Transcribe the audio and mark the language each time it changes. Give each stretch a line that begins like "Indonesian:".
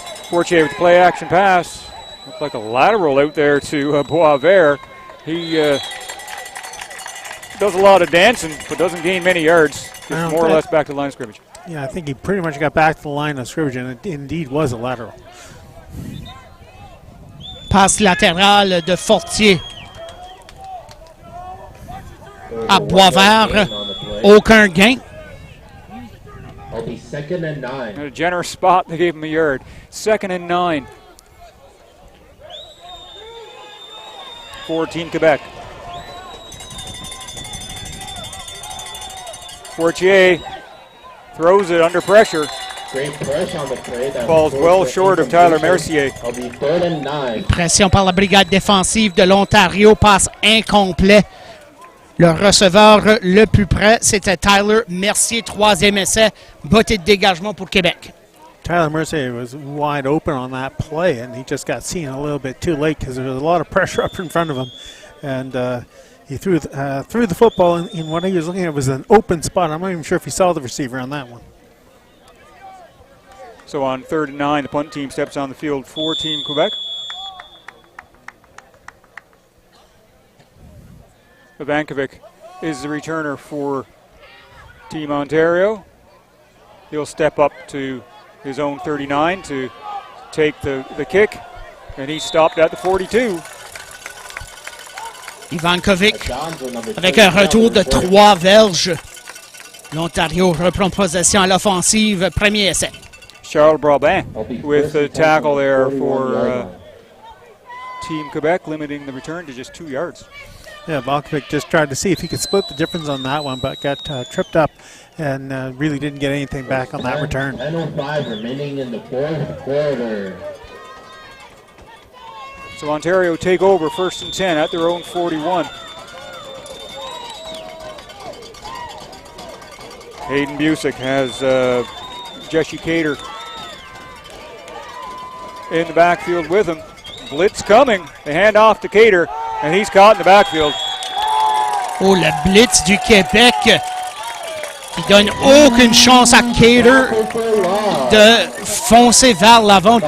English: Fortier with the play action pass. Looked like a lateral out there to Boisvert. He does a lot of dancing, but doesn't gain many yards. Just more or less back to the line of scrimmage. Yeah, I think he pretty much got back to the line of scrimmage, and it indeed was a lateral.
French: Passe latérale de Fortier à Boisvert. Aucun gain.
English: I'll be 2nd and 9. A generous spot, they gave him a yard. 2nd and 9. 14 Quebec. Fortier throws it under pressure. Great push on the play. That Falls well short of Tyler Mercier. I'll be 3rd and 9.
French: Pression par la brigade défensive de l'Ontario. Passe incomplet. Le receveur le plus près, c'était Tyler Mercier. 3e essai. Bottée de dégagement pour Québec.
English: Tyler Mercier was wide open on that play, and he just got seen a little bit too late because there was a lot of pressure up in front of him. And he threw the football in what he was looking at was an open spot. I'm not even sure if he saw the receiver on that one. So on 3rd and 9, the punt team steps on the field for Team Quebec. Ivankovic is the returner for Team Ontario. He'll step up to his own 39 to take the kick, and he stopped at the 42.
French: Ivankovic avec un retour de 3 verges. L'Ontario reprend possession à l'offensive. Premier essai.
English: Charles Brabin with the tackle there for Team Quebec, limiting the return to just 2 yards. Yeah, Ivankovic just tried to see if he could split the difference on that one, but got tripped up and really didn't get anything back on that return. 10:05 remaining in the 4th quarter. So Ontario take over 1st and 10 at their own 41. Hayden Busick has Jesse Cater in the backfield with him. Blitz coming. They hand off to Cater, and he's caught in the backfield.
French: Oh, le blitz du Québec qui donne aucune chance à Cater de foncer vers l'avant.